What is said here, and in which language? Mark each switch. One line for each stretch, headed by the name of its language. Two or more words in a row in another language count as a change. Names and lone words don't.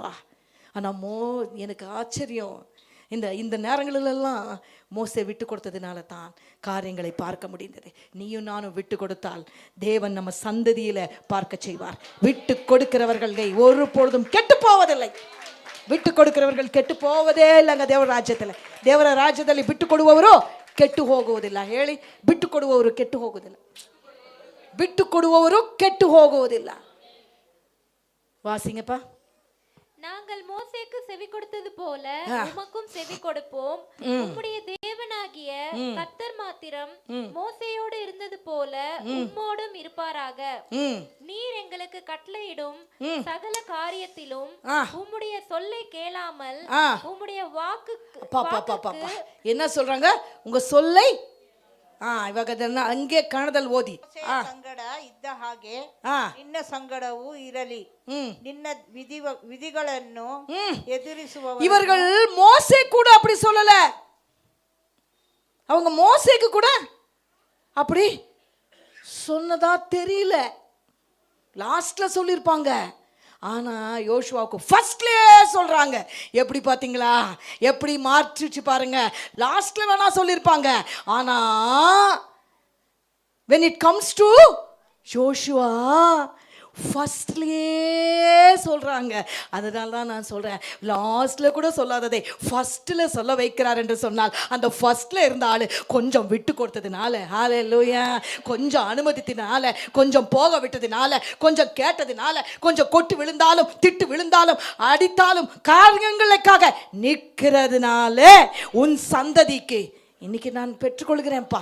Tamil: ஆனால் எனக்கு ஆச்சரியம், இந்த நேரங்களிலெல்லாம் மோசே விட்டு கொடுத்ததுனால தான் காரியங்களை பார்க்க முடிந்தது. நீயும் நானும் விட்டு கொடுத்தால் தேவன் நம்ம சந்ததியில் பார்க்க செய்வார். விட்டு கொடுக்கிறவர்கள் ஒரு பொழுதும் கெட்டு போவதில்லை. விட்டு கொடுக்கிறவர்கள் கெட்டு போவதே இல்லைங்க
Kannada: ದೇವರ ರಾಜ್ಯದಲ್ಲಿ ಬಿಟ್ಟು ಕೊಡುವವರು ಕೆಟ್ಟು ಹೋಗುವುದಿಲ್ಲ. ಹೇಳಿ, ಬಿಟ್ಟು ಕೊಡುವವರು ಕೆಟ್ಟು ಹೋಗುವುದಿಲ್ಲ. ಬಿಟ್ಟು ಕೊಡುವವರು ಕೆಟ್ಟು ಹೋಗುವುದಿಲ್ಲ.
Tamil: வாசிங்கப்பா. நாங்கள் மோசேக்கு செவி கொடுத்தது போல உமக்கும் செவி கொடுப்போம். உம்முடைய தேவனாகிய கர்த்தர் மாத்திரம் மோசேயோடு இருந்தது போல உம்மோடும் இருப்பாராக. நீர் எங்களுக்கு கட்டளையிடும் சகல காரியத்திலும் உம்முடைய சொல்லை கேளாமல் உம்முடைய வாக்கு. என்ன சொல்றாங்க? உங்க சொல்லை
Kannada: ಇವಾಗ ಅದನ್ನ ಹಂಗೆ ಕನ್ನಡದಲ್ಲಿ ಓದಿ. ಸಂಗಡ ಇದ್ದ ಹಾಗೆ ನಿನ್ನ ಸಂಗಡವೂ ಇರಲಿ, ನಿನ್ನ ವಿಧಿಗಳನ್ನು ಎದುರಿಸುವ.
Tamil: இவர்கள் மோசே கூட அப்படி சொல்லல. அவங்க மோசேக்கு கூட அப்படி சொன்னதா தெரியல. லாஸ்ட்ல சொல்லிருப்பாங்க. ஆனா யோசுவாவுக்கு ஃபர்ஸ்ட்லயே சொல்றாங்க. எப்படி பாத்தீங்களா? எப்படி மாற்றிச்சு பாருங்க. லாஸ்ட்ல வேணா சொல்லிருப்பாங்க. ஆனா
English: when it comes to
Tamil: யோசுவா ஃபர்ஸ்ட்லயே சொல்றாங்க. அதனால தான் நான் சொல்றேன், லாஸ்ட்ல கூட சொல்லாததை ஃபர்ஸ்ட்ல சொல்ல வைக்கிறார் என்று சொன்னால், அந்த ஃபர்ஸ்ட்ல இருந்த ஆளு கொஞ்சம் விட்டு கொடுத்ததுனால, ஹல்லேலூயா, கொஞ்சம் அனுமதித்தினால, கொஞ்சம் போக விட்டதுனால, கொஞ்சம் கேட்டதுனால, கொஞ்சம் கொட்டு விழுந்தாலும், திட்டு விழுந்தாலும், அடித்தாலும், காரியங்களுக்காக நிற்கிறதுனால உன் சந்ததிக்கு இன்னைக்கு நான் பெற்றுக்கொள்கிறேன்ப்பா.